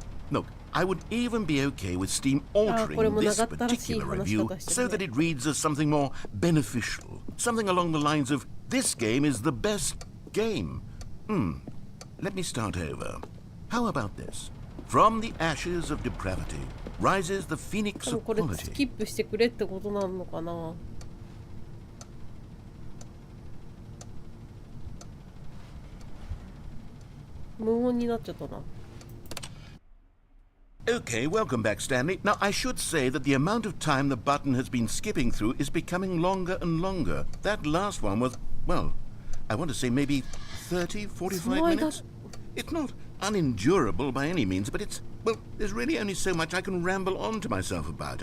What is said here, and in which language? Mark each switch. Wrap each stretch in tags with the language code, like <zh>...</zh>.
<en>Look, I would even be okay with Steam altering this particular review so that it reads as something more beneficial. Something along the lines of, this game is the best game. Let me start over. How about this? From the ashes of depravity rises the phoenix of quality.</en> <ja>スキップしてくれってことなのかな。無音になっちゃったな。</ja> <en>Okay, welcome back, Stanley. Now, I should say that the amount of time the button has been skipping through is becoming longer and longer. That last one was, well, I want to say maybe 30, 45 minutes. It's not unendurable by any means, but it's, well, there's really only so much I can ramble on to myself about.</en>